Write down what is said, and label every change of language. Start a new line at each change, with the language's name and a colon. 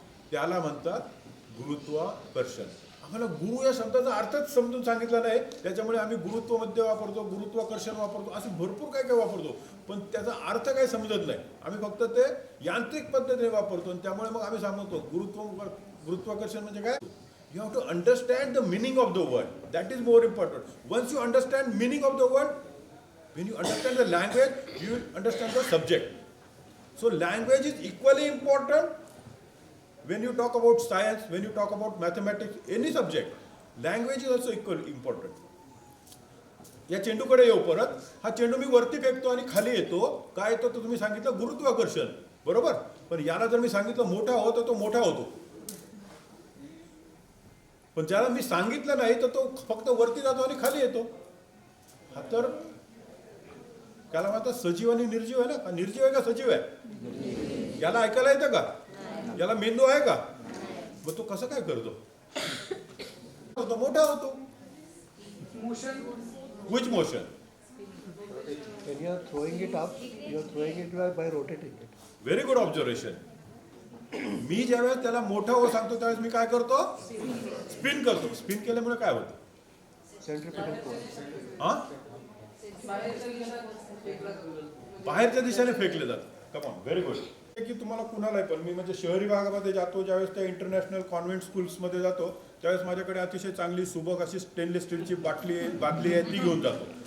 Marathi: त्याला म्हणतात गुरुत्वाकर्षण. आम्हाला गुरु या शब्दाचा अर्थच समजून सांगितला नाही, त्याच्यामुळे आम्ही गुरुत्व मध्ये वापरतो, गुरुत्वाकर्षण वापरतो, असे भरपूर काय काय वापरतो, पण त्याचा अर्थ काही समजत नाही. आम्ही फक्त ते यांत्रिक पद्धतीने वापरतो. आणि त्यामुळे मग आम्ही सांगतो गुरुत्वाकर्षण म्हणजे काय?
English: You have to understand the meaning of the word. That is more important. Once you understand meaning of the word, When you understand the language, you will understand the subject. So language is equally important when you talk about science, when you talk about mathematics, any subject. Language is also equally important.
Marathi: या चेंडूकडे येऊ परत. हा चेंडू मी वरती फेकतो आणि खाली येतो. काय येतो तर तुम्ही सांगितलं गुरुत्वाकर्षण, बरोबर. पण याला जर मी सांगितलं मोठा हो तर तो मोठा होतो. पण ज्याला मी सांगितलं नाही तर तो फक्त वरती जातो आणि खाली येतो. हा तर त्याला म्हणतात सजीव आणि निर्जीव आहे ना. निर्जीव आहे का सजीव आहे? याला ऐकायला येतं का? याला मेंदू आहे का? मग तो कसं काय करतो? तो मोठा होतो.
English: Motion. Which motion? When you are throwing it up, you are throwing it by rotating it. Very good observation.
Marathi: मी ज्यावेळेस त्याला मोठा हो सांगतो त्यावेळेस मी काय करतो? स्पिन करतो. स्पिन केल्यामुळे काय होतं?
English: Centrifugal force. हा?
Marathi: बाहेरच्या दिशेने फेकले जातात.
English: Come on, very good.
Marathi: की तुम्हाला कुणालाही पण मी म्हणजे शहरी भागामध्ये जातो ज्यावेळेस त्या इंटरनॅशनल कॉन्व्हेंट स्कूल्समध्ये जातो त्यावेळेस माझ्याकडे अतिशय चांगली सुबक अशी स्टेनलेस स्टीलची बाटली आहे ती घेऊन जातो.